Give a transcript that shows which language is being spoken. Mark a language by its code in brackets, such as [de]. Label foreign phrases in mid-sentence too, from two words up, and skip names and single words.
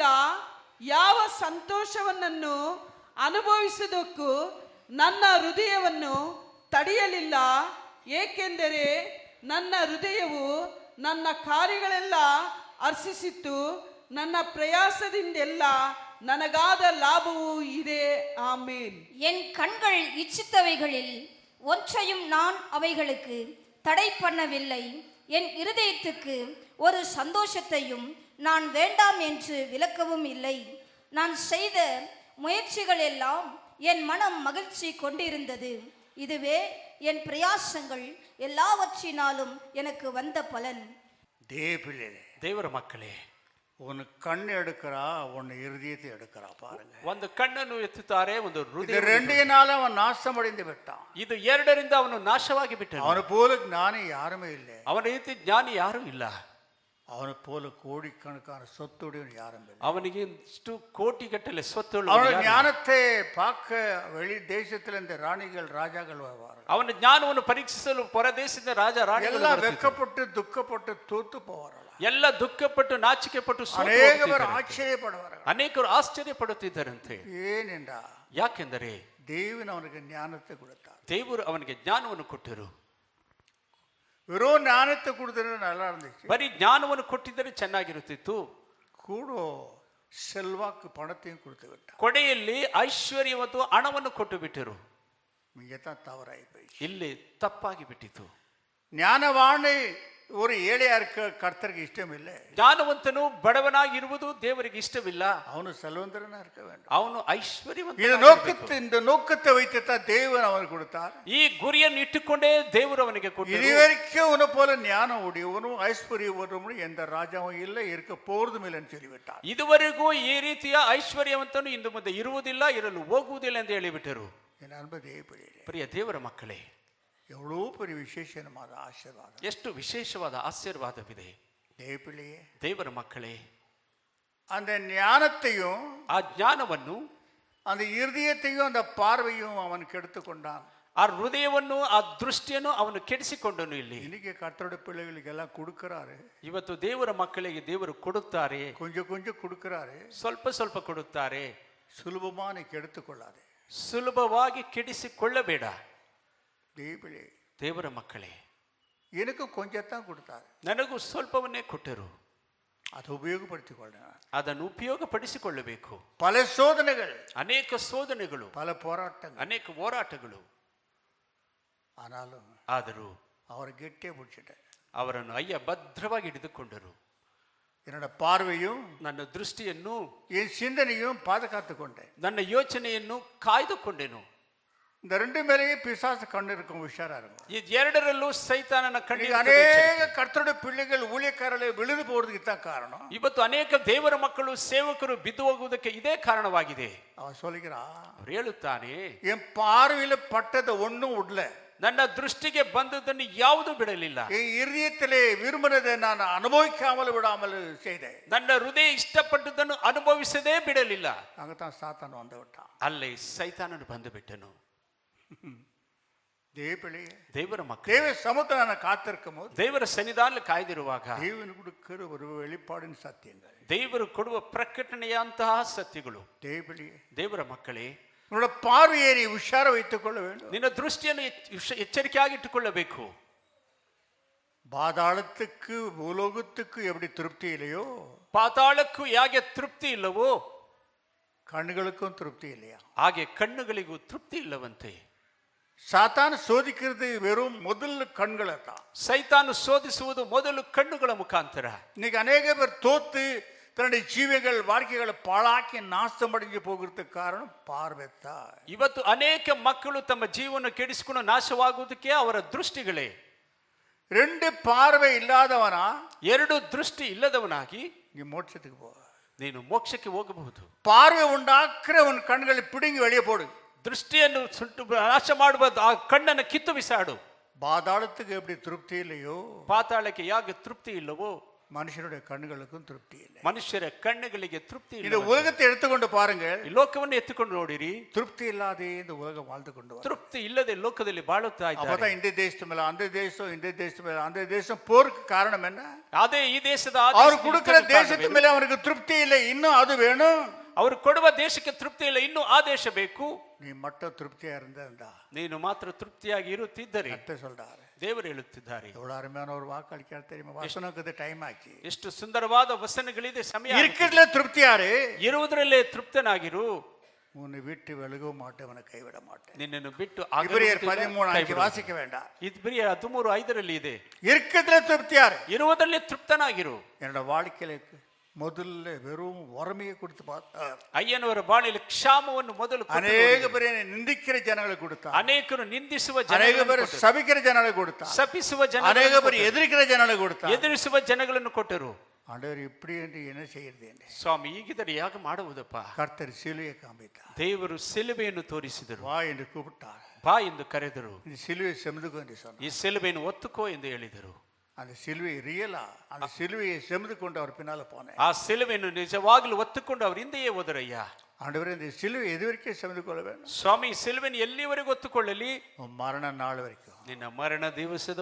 [kn] ಯಾವ ಸಂತೋಷವನ್ನು ಅನುಭವಿಸುವುದಕ್ಕೂ ನನ್ನ ಹೃದಯವನ್ನು ತಡೆಯಲಿಲ್ಲ. ಏಕೆಂದರೆ ನನ್ನ ಹೃದಯವು ನನ್ನ ಕಾರ್ಯಗಳೆಲ್ಲ ಹರ್ಷಿಸಿತ್ತು, ನನ್ನ ಪ್ರಯಾಸದಿಂದೆಲ್ಲ ನನಗಾದ ಲಾಭವೂ ಇದೆ. ಆಮೇನ್. [ta] என் கண்கள் இச்சித்தவைகளில் ஒன்றையும் நான் அவைகளுக்கு தடை பண்ணவில்லை. என் இருதயத்துக்கு ஒரு சந்தோஷத்தையும் நான் வேண்டாம் என்று விலக்கவும் இல்லை. நான் செய்த முயற்சிகள் எல்லாம் என் மனம் மகிழ்ச்சி கொண்டிருந்தது. இதுவே என் பிரயாசங்கள் எல்லாவற்றினாலும் எனக்கு வந்த பலன். தேவப்பிள்ளை, [kn] ದೇವರ ಮಕ್ಕಳೇ, [ta] ஒன்னு கண் எடுக்கிறா, ஒன்னு இருதயத்தை எடுக்கிறா. பாருங்க, [kn] ಒಂದು ಕಣ್ಣನ್ನು ಎತ್ತುತ್ತಾರೆ, ಒಂದು [ta] இது [kn] ಹೃದಯ. [ta] ரெண்டினால அவன் நாசமடைந்து விட்டான். [kn] ಇದು ಎರಡರಿಂದ ಅವನು ನಾಶವಾಗಿ ಬಿಟ್ಟನು. [ta] அவனை போல ஞானி யாருமே இல்லை. [kn] ಅವನ ರೀತಿ ಜ್ಞಾನಿ ಯಾರೂ ಇಲ್ಲ. [ta] அவனை போல கோடிக்கணக்கான சொத்துடையவன் யாரும் இல்லை. [kn] ಅವನಿಗೆ ಇಷ್ಟು ಕೋಟಿಗಟ್ಟಲೆ ಸ್ವತ್ತುಳ್ಳ. [ta] அவன் ஞானத்தை பார்க்க வெளி தேசத்துல இந்த ராணிகள் ராஜாக்கள் வருவார்கள். [kn] ಅವನ ಜ್ಞಾನವನ್ನು ಪರೀಕ್ಷಿಸಲು ಪರದೇಶದಿಂದ ರಾಜ ರಾಣಿಗಳು [ta] எல்லாம் [kn] ಬರುತ್ತಿದ್ದರು. [ta] வெக்கப்பட்டு துக்கப்பட்டு தோத்து போவார்கள். [kn] ಎಲ್ಲ ದುಃಖಪಟ್ಟು ನಾಚಿಕೆಪಟ್ಟು ಸೋತು [ta] அநேக பேர் [kn] ಹೋಗ್ತಿದ್ದರಂತೆ. [ta] ஆச்சரியப்படுவார்கள். [kn] ಅನೇಕರು ಆಶ್ಚರ್ಯ ಪಡುತ್ತಿದ್ದರಂತೆ. [ta] ஏனென்றா [kn] ಯಾಕೆಂದರೆ [ta] தேவன் அவனுக்கு ஞானத்தை கொடுத்தார். [kn] ದೇವರು ಅವನಿಗೆ ಜ್ಞಾನವನ್ನು ಕೊಟ್ಟರು. [ta] வெறும் ஞானத்தை கொடுத்தது நல்லா இருந்துச்சு. [kn] ಬರೀ ಜ್ಞಾನವನ್ನು ಕೊಟ್ಟಿದ್ದರೆ ಚೆನ್ನಾಗಿರುತ್ತಿತ್ತು. [ta] கூட செல்வாக்கு பணத்தையும் கொடுத்து விட்டார். [kn] ಕೊಡೆಯಲ್ಲಿ ಐಶ್ವರ್ಯ ಮತ್ತು ಹಣವನ್ನು ಕೊಟ್ಟು ಬಿಟ್ಟರು. [ta] இங்கதான் தவறாയി போயிடுச்சு. [kn] ಇಲ್ಲಿ ತಪ್ಪಾಗಿ ಬಿಟ್ಟಿತು. [ta] ஞானவானை ஒரு ஏழையா இருக்க கர்த்தருக்கு இஷ்டம் இல்லை. [kn] ಜ್ಞಾನವಂತನು ಬಡವನಾಗಿರುವುದು ದೇವರಿಗೆ ಇಷ್ಟವಿಲ್ಲ. [ta] அவனு செல்வந்தரனா இருக்க வேண்டும். [kn] ಅವನು ಐಶ್ವರ್ಯವಂತ. [ta] இந்த நோக்கத்தை வைத்துத்தான் தேவன் அவனுக்கு கொடுத்தார். [kn] ಈ ಗುರಿಯನ್ನು ಇಟ್ಟುಕೊಂಡೇ ದೇವರು ಅವನಿಗೆ ಕೊಟ್ಟರು. [ta] இதுவரைக்கும் உன போல ஞானம் உடையவனும் ஐஸ்வர்யவனும் எந்த ராஜாவும் இல்லை, இருக்க போறதும் இல்லைன்னு சொல்லிவிட்டார். [kn] ಇದುವರೆಗೂ ಈ ರೀತಿಯ ಐಶ್ವರ್ಯವಂತನು ಇಂದು ಮುಂದೆ ಇರುವುದಿಲ್ಲ, ಇರಲು ಹೋಗುವುದಿಲ್ಲ ಎಂದು ಹೇಳಿಬಿಟ್ಟರು. [ta] என் அன்பு தேவப்பிள்ளையே, [kn] ಪ್ರಿಯ ದೇವರ ಮಕ್ಕಳೇ, [ta] எவ்வளோ பெரிய விசேஷமான ஆசீர்வாதம். [kn] ಎಷ್ಟು ವಿಶೇಷವಾದ ಆಶೀರ್ವಾದವಿದೆ. [ta] தேவப்பிள்ளையே, [kn] ದೇವರ ಮಕ್ಕಳೇ, [ta] அந்த ஞானத்தையும் [kn] ಆ ಜ್ಞಾನವನ್ನು, [ta] அந்த இருதயத்தையும் அந்த பார்வையும் அவன் கெடுத்து கொண்டான். [kn] ಆ ಹೃದಯವನ್ನು, ಆ ದೃಷ್ಟಿಯನ್ನು ಅವನು ಕೆಡಿಸಿಕೊಂಡನು. ಇಲ್ಲಿ [ta] இன்னைக்கு கர்த்தருடைய பிள்ளைகளுக்கு எல்லாம் கொடுக்கிறாரு. [kn] ಇವತ್ತು ದೇವರ ಮಕ್ಕಳಿಗೆ ದೇವರು ಕೊಡುತ್ತಾರೆ, [ta] கொஞ்சம் கொஞ்சம் கொடுக்கிறாரு. [kn] ಸ್ವಲ್ಪ ಸ್ವಲ್ಪ ಕೊಡುತ್ತಾರೆ. [ta] சுலபமா நீ கெடுத்துக்கொள்ளாதே. [kn] ಸುಲಭವಾಗಿ ಕೆಡಿಸಿಕೊಳ್ಳಬೇಡ. [ta] தேவப்பிள்ளை, [kn] ದೇವರ ಮಕ್ಕಳೇ, [ta] எனக்கு கொஞ்சத்தான் கொடுத்தாரு, [kn] ನನಗೂ ಸ್ವಲ್ಪವನ್ನೇ ಕೊಟ್ಟರು. [ta] அதை உபயோகப்படுத்திக் கொள்றேன். [kn] ಅದನ್ನು ಉಪಯೋಗಪಡಿಸಿಕೊಳ್ಳಬೇಕು. [ta] பல சோதனைகள், [kn] ಅನೇಕ ಶೋಧನೆಗಳು, [ta] பல போராட்டங்கள், [kn] ಅನೇಕ ಹೋರಾಟಗಳು. [ta] ஆனாலும் [kn] ಆದರೂ [ta] அவரை கெட்டியே பிடிச்சிட்டேன். [kn] ಅವರನ್ನು ಅಯ್ಯ ಭದ್ರವಾಗಿ ಹಿಡಿದುಕೊಂಡರು. [ta] என்னோட பார்வையும் [kn] ನನ್ನ ದೃಷ್ಟಿಯನ್ನು, [ta] என் சிந்தனையும் பாதுகாத்து கொண்டேன். [kn] ನನ್ನ ಯೋಚನೆಯನ್ನು ಕಾಯ್ದುಕೊಂಡೆನು. [ta] இந்த ரெண்டு மேலேயே பிசாசு கண்ணு இருக்கும், உஷாரா இருக்கும். [kn] ಈ ಎರಡರಲ್ಲೂ ಸೈತಾನನ ಕಣ್ಣಿಗೆ [ta] அநேக கர்த்தருடைய பிள்ளைகள் ஊழியக்காரர்களே விழுது போறதுக்கு தான் காரணம். [kn] ಇವತ್ತು ಅನೇಕ ದೇವರ ಮಕ್ಕಳು, ಸೇವಕರು ಬಿದ್ದು ಹೋಗುವುದಕ್ಕೆ ಇದೇ ಕಾರಣವಾಗಿದೆ. [ta] அவன் சொல்லுகிறா, [kn] ಅವ್ರು ಹೇಳುತ್ತಾನೆ, [ta] என் பார்வையில பட்டதை ஒன்னும் விடல, [kn] ನನ್ನ ದೃಷ್ಟಿಗೆ ಬಂದದ್ದನ್ನು ಯಾವುದು ಬಿಡಲಿಲ್ಲ, [ta] என் இதயத்திலே விரும்பினதை நான் அனுபவிக்காமல் விடாமல் செய்தேன். [kn] ನನ್ನ ಹೃದಯ ಇಷ್ಟಪಟ್ಟದ್ದನ್ನು ಅನುಭವಿಸದೇ ಬಿಡಲಿಲ್ಲ. [ta] அங்கதான் சாத்தான் வந்து விட்டான். [kn] ಅಲ್ಲಿ ಸೈತಾನನು ಬಂದು ಬಿಟ್ಟನು. [ta] தேவப்பிள்ளையே, [kn] ದೇವರ ಮಕ್ಕಳು, [ta] தேவ சமூகத்தில் நான் காத்திருக்கும் போது [kn] ದೇವರ ಸನ್ನಿಧಾನದಲ್ಲಿ ಕಾಯ್ದಿರುವಾಗ [ta] தேவன் கொடுக்கிற ஒரு வெளிப்பாடின் சத்தியங்கள், [kn] ದೇವರು ಕೊಡುವ ಪ್ರಕಟಣೆಯಂತಹ ಸತ್ಯಗಳು. [ta] தேவப்பிள்ளையே, [kn] ದೇವರ ಮಕ್ಕಳೇ, [ta] உன்னோட பார்வையை நீ உஷார வைத்துக் கொள்ள வேண்டும். [kn] ನಿನ್ನ ದೃಷ್ಟಿಯನ್ನು ಎಚ್ಚರಿಕೆಯಾಗಿ ಇಟ್ಟುಕೊಳ್ಳಬೇಕು. [ta] பாதாளத்துக்கு பூலோகத்துக்கு எப்படி திருப்தி இல்லையோ, [kn] ಪಾತಾಳಕ್ಕೂ ಹೇಗೆ ತೃಪ್ತಿ ಇಲ್ಲವೋ [ta] கண்ணுகளுக்கும் திருப்தி இல்லையா? [kn] ಹಾಗೆ ಕಣ್ಣುಗಳಿಗೂ ತೃಪ್ತಿ ಇಲ್ಲವಂತೆ. [ta] சாத்தான் சோதிக்கிறது வெறும் முதல் கண்களை தான். [kn] ಸೈತಾನು ಶೋಧಿಸುವುದು ಮೊದಲು ಕಣ್ಣುಗಳ ಮುಖಾಂತರ. [ta] இன்னைக்கு அநேக பேர் தோத்து தன்னுடைய ஜீவங்கள் வாழ்க்கைகளை பாழாக்கி நாசமடைஞ்சு போகிறதுக்கு காரணம் பார்வைத்தான். [kn] ಇವತ್ತು ಅನೇಕ ಮಕ್ಕಳು ತಮ್ಮ ಜೀವನ ಕೆಡಿಸಿಕೊಂಡು ನಾಶವಾಗುವುದಕ್ಕೆ ಅವರ ದೃಷ್ಟಿಗಳೇ. [ta] ரெண்டு பார்வை இல்லாதவனா [kn] ಎರಡು ದೃಷ್ಟಿ ಇಲ್ಲದವನಾಗಿ [ta] நீ மோட்சத்துக்கு போ. [kn] ನೀನು ಮೋಕ್ಷಕ್ಕೆ ಹೋಗಬಹುದು. [ta] பார்வை உண்டாக்குற உன் கண்களை பிடுங்கி வெளியே போடு. [kn] ದೃಷ್ಟಿಯನ್ನು ಸುಟ್ಟು ನಾಶ ಮಾಡುವ ಆ ಕಣ್ಣನ್ನು ಕಿತ್ತು ಬಿಸಾಡು. [ta] பாதாளத்துக்கு எப்படி திருப்தி இல்லையோ, [kn] ಪಾತಾಳಕ್ಕೆ ಹೇಗೆ ತೃಪ್ತಿ ಇಲ್ಲವೋ [ta] மனுஷனுடைய கண்களுக்கும் திருப்தி இல்லை. [kn] ಮನುಷ್ಯರ ಕಣ್ಣುಗಳಿಗೆ ತೃಪ್ತಿ [ta] இந்த [kn] ಇಲ್ಲ. [ta] உலகத்தை எடுத்துக்கொண்டு பாருங்கள், [kn] ಈ ಲೋಕವನ್ನು ಎತ್ತಿಕೊಂಡು ನೋಡಿರಿ, [ta] திருப்தி இல்லாதே இந்த உலகம் வாழ்ந்து கொண்டு வரும். [kn] ತೃಪ್ತಿ ಇಲ್ಲದೆ ಲೋಕದಲ್ಲಿ ಬಾಳುತ್ತಾ ಇದ್ದಾರೆ. [ta] அப்பதான் இந்த தேசத்து மேல அந்த தேசம், இந்த தேசத்து மேல அந்த தேசம் போருக்கு காரணம் என்ன? [kn] ಅದೇ ಈ ದೇಶದ [ta] அவர் கொடுக்கிற தேசத்து மேல அவனுக்கு திருப்தி இல்லை, இன்னும் அது வேணும். [kn] ಅವರು ಕೊಡುವ ದೇಶಕ್ಕೆ ತೃಪ್ತಿ ಇಲ್ಲ, ಇನ್ನೂ ಆ ದೇಶ ಬೇಕು. [ta] நீ மட்டும் திருப்தியா இருந்தா [kn] ನೀನು ಮಾತ್ರ ತೃಪ್ತಿಯಾಗಿ ಇರುತ್ತಿದ್ದರೆ [ta] அத்தை சொல்றாரு. [kn] ದೇವರು ಹೇಳುತ್ತಿದ್ದಾರೆ. [ta] எவ்வளவு அருமையான ஒரு வாக்களிக்க தெரியுமா? வசனத்துக்கு டைம் ஆச்சு. [kn] ಎಷ್ಟು ಸುಂದರವಾದ ವಚನಗಳಿದೆ. ಸಮಯ [ta] இருக்கிறதுல திருப்தியாரு, [kn] ಇರುವುದರಲ್ಲೇ ತೃಪ್ತನಾಗಿರು. [ta] உன்னை விட்டு விலக மாட்டேன், உன்னை கைவிட மாட்டேன். [kn] ನಿನ್ನನ್ನು ಬಿಟ್ಟು [ta] இபிரியர் 13:5 வாசிக்க வேண்டாம். [kn] ಇಬ್ರಿಯರ 13:5 ಇದೆ. [ta] இருக்கிறதுல திருப்தியாரு, [kn] ಇರುವುದರಲ್ಲಿ ತೃಪ್ತನಾಗಿರು. [ta] என்னோட வாழ்க்கையில முதல்ல வெறும் வறுமையை கொடுத்து பார்த்தார். [kn] ಅಯ್ಯನವರ ಬಾಳಿಯಲ್ಲಿ ಕ್ಷಾಮವನ್ನು ಮೊದಲು ಕೊಟ್ಟು ಅನೇಕ ನೋಡಿದರು. [ta] பேரை நிந்திக்கிற ஜனங்களுக்கு கொடுத்தார். [kn] ಅನೇಕರು ನಿಂದಿಸುವ ಅನೇಕ ಜನಗಳನ್ನು [ta] பேரை [kn] ಕೊಟ್ಟರು. [ta] சபிக்கிற ஜனங்களுக்கு கொடுத்தார். [kn] ಶಪಿಸುವ [ta] அநேக [kn] ಜನಗಳನ್ನು [ta] பேர் [kn] ಕೊಟ್ಟರು. [ta] எதிர்க்கிற ஜனங்களுக்கு கொடுத்தார். [kn] ಎದುರಿಸುವ ಜನಗಳನ್ನು ಕೊಟ್ಟರು. [ta] ஆண்டவர் இப்படி என்று என்ன செய்யறது என்று [kn] ಸ್ವಾಮಿ ಹೀಗಿದ್ದರೆ ಯಾಕೆ ಮಾಡುವುದಪ್ಪ? [ta] கர்த்தர் சிலுவையை காண்பித்தார். [kn] ದೇವರು ಸಿಲುಬೆಯನ್ನು ತೋರಿಸಿದರು. [ta] வா என்று கூப்பிட்டார். [kn] ಬಾ ಎಂದು ಕರೆದರು. [ta] இந்த சிலுவையை செமதுக்கோ என்று சொன்னார். [kn] ಈ ಸಿಲುಬೆಯನ್ನು ಒತ್ತುಕೋ ಎಂದು ಹೇಳಿದರು. [ta] அந்த சிலுவை ரியலா அந்த சிலுவையை செமது கொண்டு அவர் பின்னால போனேன். [kn] ಆ ಸಿಲುಬೆಯನ್ನು ನಿಜವಾಗಲೂ ಒತ್ತುಕೊಂಡು ಅವರು ಹಿಂದೆಯೇ ಹೋದರಯ್ಯ. [ta] ஆண்டவரே இந்த சிலுவை எது வரைக்கும் செமது கொள்ள வேண்டும்? [kn] ಸ್ವಾಮಿ ಸಿಲುಬೆಯನ್ನು ಎಲ್ಲಿವರೆಗೂ ಒತ್ತುಕೊಳ್ಳಲಿ? [ta] மரண நாள் வரைக்கும். [kn] ನಿನ್ನ ಮರಣ ದಿವಸದ